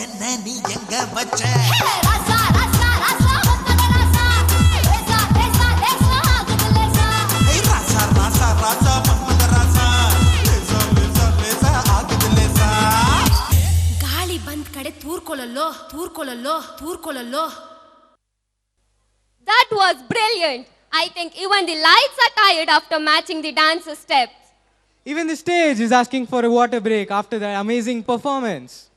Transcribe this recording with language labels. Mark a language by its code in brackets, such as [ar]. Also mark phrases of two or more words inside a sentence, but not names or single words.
[ta] நீ எங்க வச்ச ராசா ராசா ராசா வந்தன ராசா லேசா லேசா லேசா ஆகுது லேசா ஏய் ராசா ராசா ராசா மன்மத ராசா லேசா லேசா லேசா ஆகுது லேசா [kn] ಗಾಳಿ ಬಂದ್ ಕಡೆ ತೂರ್ಕೊಳ್ಳಲ್ಲೋ ತೂರ್ಕೊಳ್ಳಲ್ಲೋ ತೂರ್ಕೊಳ್ಳಲ್ಲೋ. [en] That was brilliant. I think even the lights are tired after matching the dancer steps. Even the stage is asking for a water break after that amazing performance.